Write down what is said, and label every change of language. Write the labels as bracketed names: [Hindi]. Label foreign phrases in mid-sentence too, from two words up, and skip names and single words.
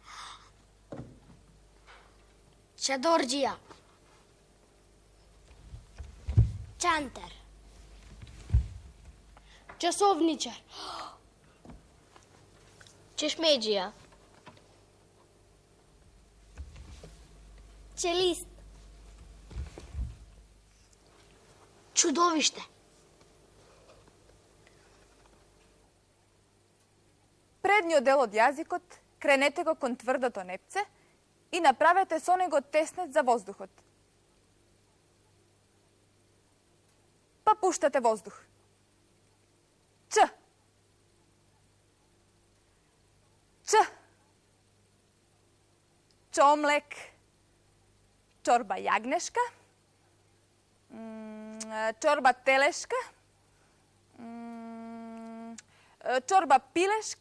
[Macedonian] Чадорджија. Чантар. Часовничар. Чешмеджија. Челист. Чудовиште. Предниот дел од јазикот кренете го кон тврдото непце и направете со него теснет за воздухот. Па пуштате воздух. Ч. Ч. Чомлек. Чорба јагнешка. Чорба телешка. Чорба пилешка.